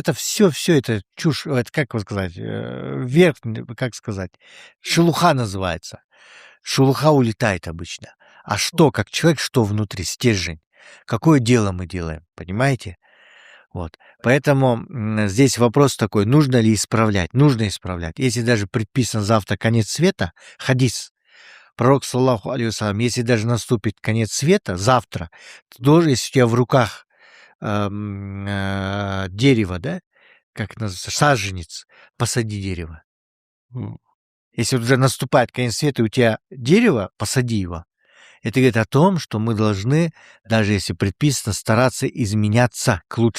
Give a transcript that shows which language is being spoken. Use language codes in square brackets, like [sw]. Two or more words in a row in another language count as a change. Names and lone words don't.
[ru] Это все это чушь, это как вот сказать, верх, как сказать, шелуха называется. Шелуха улетает обычно. А что, как человек, что внутри, стержень? Какое дело мы делаем, понимаете? Вот. Поэтому здесь вопрос такой, нужно ли исправлять? Нужно исправлять. Если даже предписан завтра конец света, хадис, пророк, [ar] صلى الله عليه وسلم, [ru] если даже наступит конец света завтра, то тоже, если у тебя в руках дерево, да, как это называется, саженец, посади дерево. Если вот уже наступает конец света, и у тебя дерево, посади его. Это говорит о том, что мы должны, даже если предписано, стараться изменяться к лучшему.